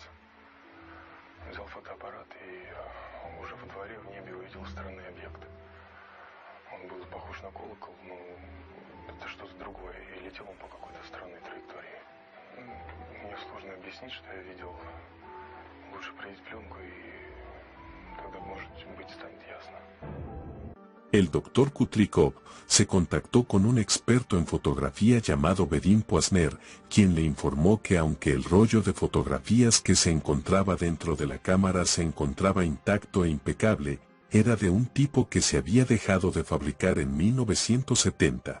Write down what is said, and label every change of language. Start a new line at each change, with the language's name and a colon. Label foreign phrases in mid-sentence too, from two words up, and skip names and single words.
Russian: Взял фотоаппарат и уже во дворе в небе увидел странный объект. Он был похож на колокол, но это что-то другое, и летел он по какой-то странной траектории. Мне сложно объяснить, что я видел. Лучше проявить пленку, и тогда, может быть, станет ясно.
Spanish: El doctor Kutrikov se contactó con un experto en fotografía llamado Vadim Posner, quien le informó que aunque el rollo de fotografías que se encontraba dentro de la cámara se encontraba intacto e impecable, era de un tipo que se había dejado de fabricar en 1970.